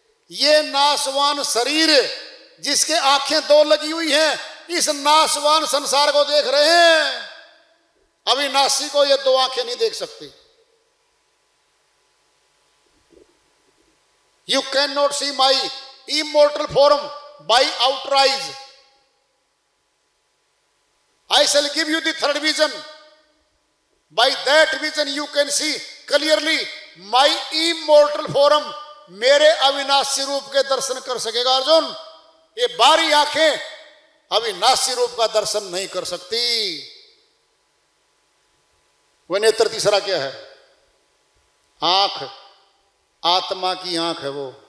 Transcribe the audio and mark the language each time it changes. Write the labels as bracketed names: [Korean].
[Hindi] ये नाशवान शरीर जिसके आंखें 2 लगी हुई हैं, इस नाशवान संसार को देख रहे हैं। अविनाशी को ये 2 आंखें नहीं देख सकती। [English] You can not see my immortal form by outer eyes. I shall give you the third vision. By that vision you can see clearly my immortal form. [Hindi] मेरे अविनाशी रूप के दर्शन कर सकेगा अर्जुन। ये बाहरी आंखें अविनाशी रूप का दर्शन नहीं कर सकती। वह नेत्र तीसरा क्या है? आंख, आत्मा की आंख है वो।